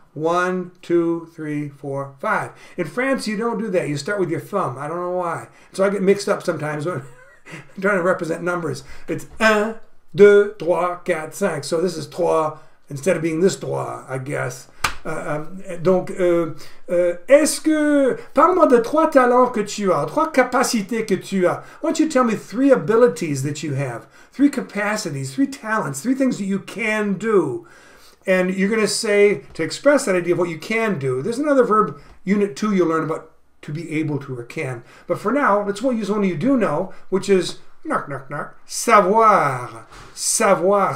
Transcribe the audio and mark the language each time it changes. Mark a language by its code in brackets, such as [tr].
[en] 1, 2, 3, 4, 5. In France, you don't do that. You start with your thumb. I don't know why. So I get mixed up sometimes when I'm trying to represent numbers. It's 1, 2, 3, 4, 5. So this is 3 instead of being this 3, I guess. [fr] Donc, est-ce que... Parle-moi de 3 talents que tu as, 3 capacités que tu as. [en] I want you to tell me 3 abilities that you have, 3 capacities, 3 talents, 3 things that you can do. And you're going to say, to express that idea of what you can do, there's another verb, unit 2, you'll learn about to be able to or can. But for now, let's use one you do know, which is savoir. Savoir.